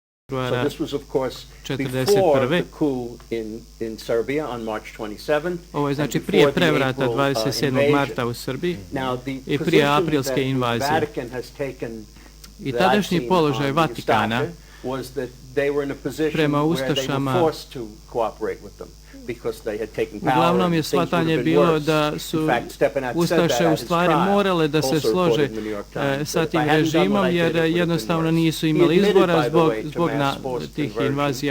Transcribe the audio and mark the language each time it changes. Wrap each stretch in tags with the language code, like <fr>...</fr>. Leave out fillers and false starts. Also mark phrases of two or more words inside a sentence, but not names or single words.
<en>So this was, of course, before the coup in Serbia on March 27.</en> <sr>Ovo je znači prije prevrata 27. marta u Srbiji i prije aprilske invazije. I tadašnji položaj Vatikana prema ustašama uglavnom je shvatanje bilo da su ustaše u stvari morale da se slože sa tim režimom jer jednostavno nisu imali izbora zbog tih invazija.</sr>